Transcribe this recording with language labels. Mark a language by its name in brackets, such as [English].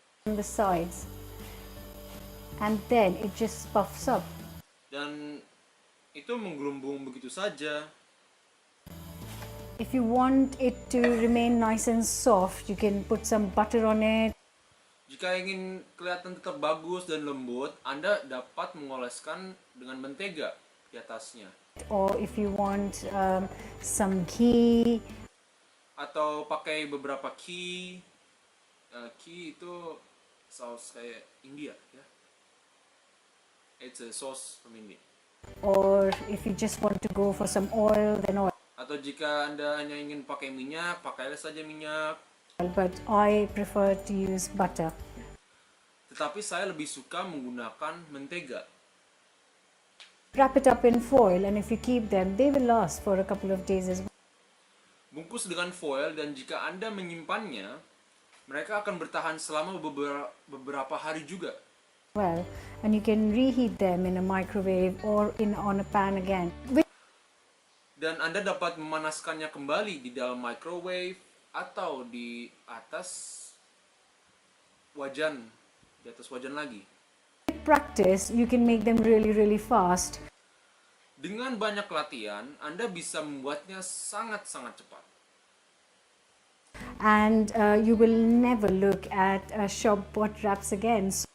[English] The sides, and then it just puffs up. [Indonesian] Dan itu menggelembung begitu saja. [English] If you want it to remain nice and soft, you can put some butter on it. [Indonesian] Jika ingin kelihatan tetap bagus dan lembut, Anda dapat mengoleskan dengan mentega di atasnya. [English] Or if you want some ghee. [Indonesian] Atau pakai beberapa ghee. Ghee itu saus kayak India, ya. [English] It's a sauce from India. Or if you just want to go for some oil, then oil. [Indonesian] Atau jika Anda hanya ingin pakai minyak, pakailah saja minyak. [English] But I prefer to use butter. [Indonesian] Tetapi saya lebih suka menggunakan mentega. [English] Wrap it up in foil, and if you keep them, they will last for a couple of days as well. [Indonesian] Bungkus dengan foil, dan jika Anda menyimpannya, mereka akan bertahan selama beberapa hari juga. [English] Well, and you can reheat them in a microwave or on a pan again. [Indonesian] Dan Anda dapat memanaskannya kembali di dalam microwave atau di atas wajan lagi. [English] With practice, you can make them really, really fast. [Indonesian] Dengan banyak latihan, Anda bisa membuatnya sangat-sangat cepat. [English] And you will never look at shop bought wraps again.